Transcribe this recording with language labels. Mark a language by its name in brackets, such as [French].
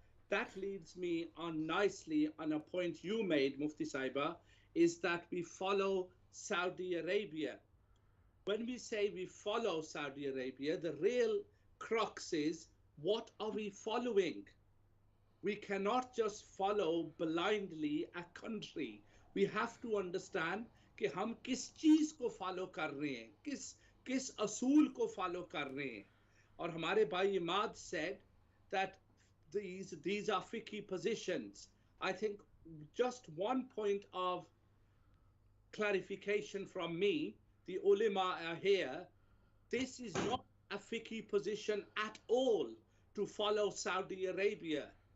[English] That leads me on nicely on a point you made, Mufti Sahiba, is that we follow Saudi Arabia. When we say we follow Saudi Arabia, the real crux is, what are we following? We cannot just follow blindly a country. We have to understand [Hindi] कि हम किस चीज को follow कर रहे हैं, किस असूल को follow कर रहे हैं. और हमारे भाई Imad [English] said that these are fiqhi positions. I think just one point of clarification from me, the ulama are here. This is not a fiqhi position at all to follow Saudi Arabia.